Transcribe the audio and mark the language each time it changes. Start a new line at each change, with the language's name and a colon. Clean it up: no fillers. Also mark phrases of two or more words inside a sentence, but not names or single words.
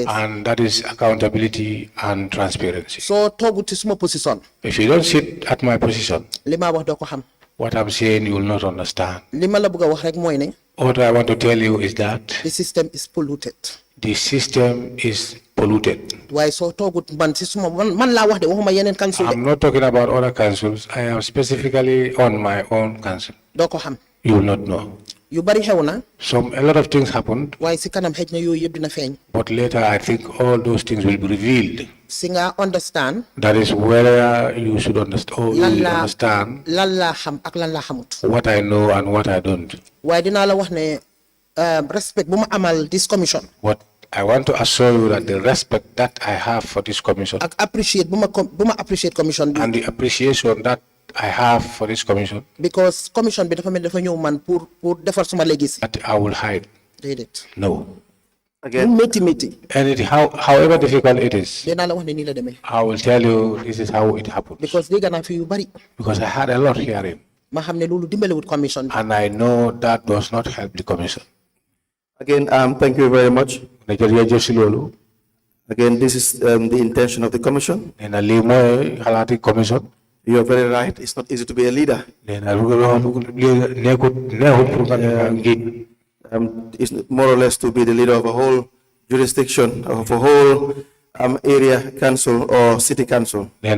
English: And that is accountability and transparency.
Wolof: soo toogut ci suma position.
English: If you don't sit at my position,
Wolof: li ma wax doo ko xam.
English: what I'm saying you will not understand.
Wolof: li ma la bëgg a wax rek mooy ne.
English: What I want to tell you is that the system is polluted. the system is polluted.
Wolof: waaye soo toogut man ci suma man laa wax de waxuma yeneen council de.
English: I'm not talking about other councils. I am specifically on my own council.
Wolof: doo ko xam.
English: You will not know.
Wolof: yu bari xew na.
English: A lot of things happened.
Wolof: waaye si kanam xëj na yooyu yëpp dina feeñ.
English: But later I think all those things will be revealed.
Wolof: si nga understand.
English: That is where you should understand. Or you will understand.
Wolof: lan laa xam ak lan laa xamut.
English: What I know and what I don't.
Wolof: waaye dinaa la wax ne respect bu ma amal
English: this commission. What I want to assure you that the respect that I have for this commission.
Wolof: ak appreciate bu ma appreciate commission bi.
English: And the appreciation that I have for this commission.
Wolof: because commission bi dafa mel dafa ñëw man pour defar suma legacy.
English: That I will hide.
Wolof: déedéet.
English: No. Again.
Wolof: métti.
English: And however difficult it is.
Wolof: dinaa la wax ne nii la demee.
English: I will tell you this is how it happens.
Wolof: because dégg naa fi yu bari.
English: Because I had a lot hearing.
Wolof: ma xam ne loolu dimbalewut commission bi.
English: And I know that does not help the commission. Again, thank you very much. Again, this is the intention of the commission. You are very right. It's not easy to be a leader. It's more or less to be the leader of a whole jurisdiction, of a whole area council or city council.